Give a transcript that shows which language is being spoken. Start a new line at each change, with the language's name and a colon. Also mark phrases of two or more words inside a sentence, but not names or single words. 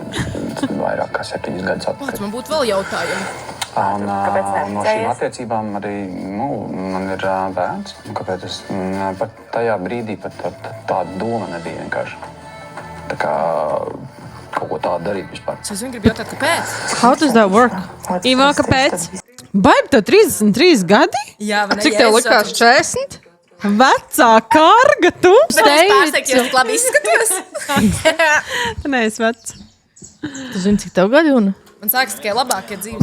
Latvian: Vairāk kā 7 gadus atpakaļ. Man būtu vēl jautājumi. Un, Kāpēc no šīm neprecējies? attiecībām arī man ir bērns. Kāpēc es pat tajā brīdī pat tāda doma nebija vienkārši. Tā kā kaut ko tādu darīt vispār. Es zinu, gribu jautāt, kāpēc?
English: How does that work?
Latvian: Ivo, kāpēc? Baigi, tev 33 gadi? Jā, vai ne? Cik tev likās 40? Vecā karga, tu? Bet es pārsteigtu, jo es labi izskatos. Nē, es vecs. Tu zini, cik tev gadi un? Man sākas tikai labākie dzīves.